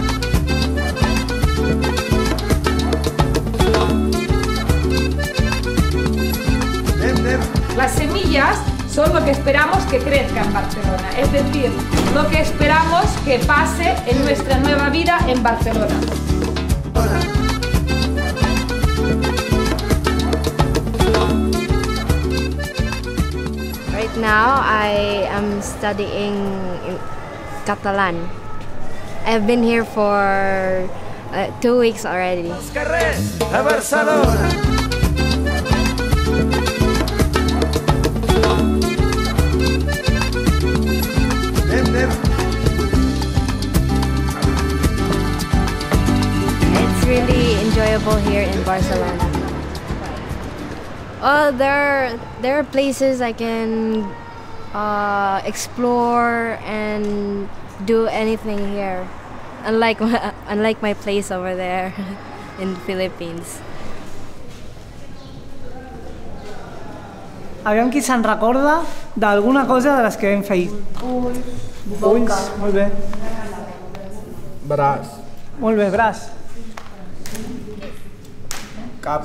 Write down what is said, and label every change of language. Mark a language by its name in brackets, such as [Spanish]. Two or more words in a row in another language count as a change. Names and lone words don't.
[Spanish] Las semillas son lo que esperamos que crezca en Barcelona, es decir, lo que esperamos que pase en nuestra nueva vida en Barcelona. [English] Right now, I am studying Catalan. I've been here for 2 weeks already. [Catalan] Los carrers de Barcelona. [English] It's really enjoyable here in Barcelona. Oh, there are places I can explore and do anything here, unlike my place over there in the Philippines. [Catalan] Aviam qui se'n recorda d'alguna cosa de les que vam fer ahir. Ulls, molt bé. Braç. Molt bé, braç. Cap.